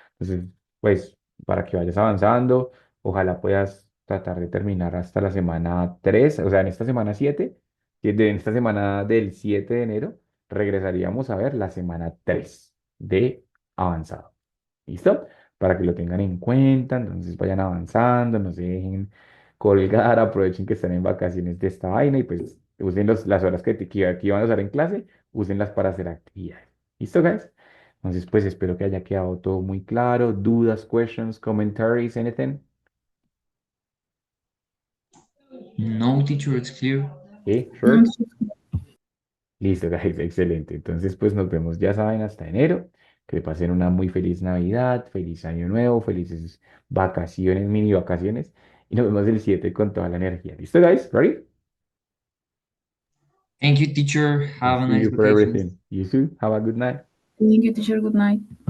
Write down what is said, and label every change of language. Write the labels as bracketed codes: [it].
[es] Entonces, pues, para que vayas avanzando, ojalá puedas tratar de terminar hasta la semana 3, o sea, en esta semana 7, en esta semana del 7 de enero, regresaríamos a ver la semana 3 de avanzado. ¿Listo? Para que lo tengan en cuenta, entonces vayan avanzando, no se dejen colgar, aprovechen que están en vacaciones de esta vaina y pues usen las horas que van a usar en clase, úsenlas para hacer actividades. ¿Listo, guys? Entonces, pues espero que haya quedado todo muy claro. Dudas, [en] questions, commentaries, anything? No, teacher, it's clear. Okay, No, sure. [es] Listo, guys, excelente. Entonces, pues nos vemos, ya saben, hasta enero. Que pasen una muy feliz Navidad, feliz Año Nuevo, felices vacaciones, mini vacaciones. Y nos vemos el 7 con toda la energía. ¿Listo, guys? Ready? [en] Thank you, teacher. Have Thank a nice you for vacation. everything. You too. Have a good night. thank you, teacher. Good night.